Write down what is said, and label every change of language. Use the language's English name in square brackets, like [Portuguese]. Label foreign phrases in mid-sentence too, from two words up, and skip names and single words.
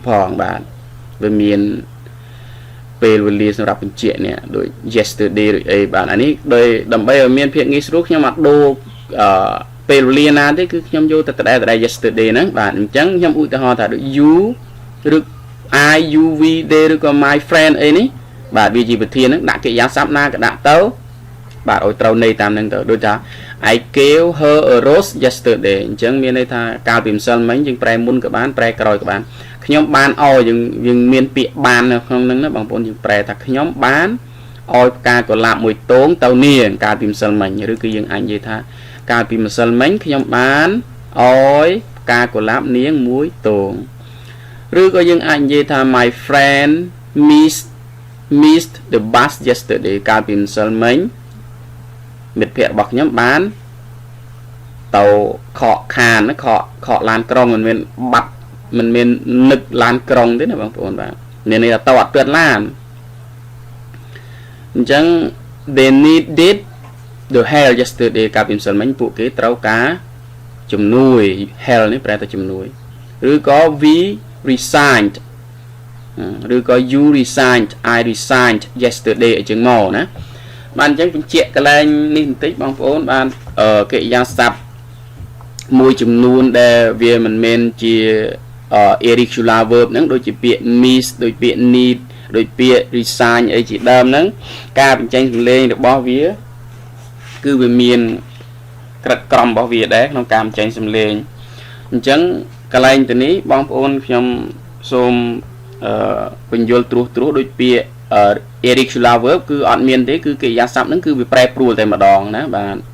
[Khmer] ផងបាទវាមានពេលវេលាសម្រាប់បញ្ជាក់នេះដូច yesterday ដូចអីបាទអានេះដោយដើម្បីឲ្យមានភាពងាយស្រួលខ្ញុំអត់ដូរពេលវេលាណាទេគឺខ្ញុំយកតែដដែល yesterday ហ្នឹងបាទអញ្ចឹងខ្ញុំឧទាហរណ៍ថាដូច you ឬ [English] I you we they [Khmer] ឬក៏ [English] my friend [Khmer] អីនេះបាទវាជាវិធានហ្នឹងដាក់កិរិយាសព្ទណាក៏ដាក់ទៅបាទឲ្យត្រូវន័យតាមហ្នឹងទៅដូចថា [English] I gave her a rose yesterday [Khmer] អញ្ចឹងមានន័យថាកាលពីម្សិលមិញយើង ប្រែមុនក៏បានប្រែក្រោយក៏បានខ្ញុំបានឲ្យយើងមានពាក្យបាននៅក្នុងហ្នឹងណាបងប្អូនយើងប្រែថាខ្ញុំបានឲ្យផ្កា កុលាបមួយទងទៅនាងកាលពីម្សិលមិញឬគឺយើងអាចនិយាយថាកាលពីម្សិលមិញខ្ញុំបានឲ្យផ្កាកុលាបនាងមួយទងឬក៏យើងអាចនិយាយថា [English] my friend missed the bus yesterday [Khmer] កាលពីម្សិលមិញមិត្តភ័ក្តិរបស់ខ្ញុំបានទៅខកខានខកឡានក្រុងមិនមានបាត់មិនមាននឹកឡានក្រុងទេណាបងប្អូនបាទនេះនេះទៅអត់ពាត់ឡាន អញ្ចឹង [English] they needed the help yesterday [Khmer] កាលពីម្សិលមិញពួកគេត្រូវការជំនួយ help នេះប្រែថាជំនួយឬក៏ [English] we resigned [Khmer] ឬក៏ [English] you resigned I resigned yesterday [Khmer] អញ្ចឹងមកណាបានអញ្ចឹងបញ្ជាក់កន្លែងនេះបន្តិចបងប្អូនបានកិរិយាសព្ទមួយចំនួនដែលវាមិនមែ នជា [English] irregular verb [Khmer] ហ្នឹងដូចជាពាក្យ miss ដូចពាក្យ need ដូចពាក្យ resign អីជាដើមហ្នឹងការបញ្ចេញសំឡេងរបស់វាគឺវាមានក្រិតក្រមរបស់វាដែរក្នុងការបញ្ចេញសំឡេងអញ្ចឹងកន្លែងទៅនេះបងប្អូនខ្ញុំសូមបញ្យល់ត្រួសដូចពាក្យ [English] irregular verb [Khmer] គឺអត់មានទេគឺកិរិយាសព្ទហ្នឹងគឺវាប្រែប្រួលតែម្ដងណាបាទ